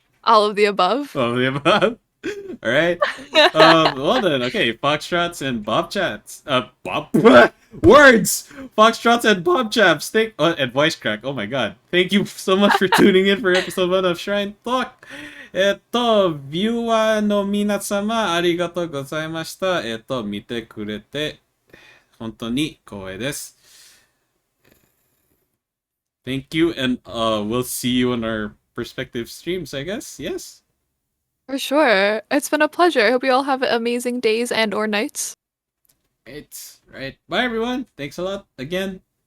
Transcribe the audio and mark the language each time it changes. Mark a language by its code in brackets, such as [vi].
[en] All of the above. All of the above. All right. Well then, okay, Foxtrots and Bob Chats. Bob words. Foxtrots and Bob Chaps. And voice crack. Oh my god. Thank you so much for tuning in for episode 1 of Shrine Talk. [ja] ビューワーの皆様、ありがとうございました。見てくれて、本当に光栄です。 [en] Thank you, and we'll see you on our perspective streams, I guess. Yes? For sure. It's been a pleasure. I hope you all have amazing days and or nights. Right. Bye, everyone. Thanks a lot again.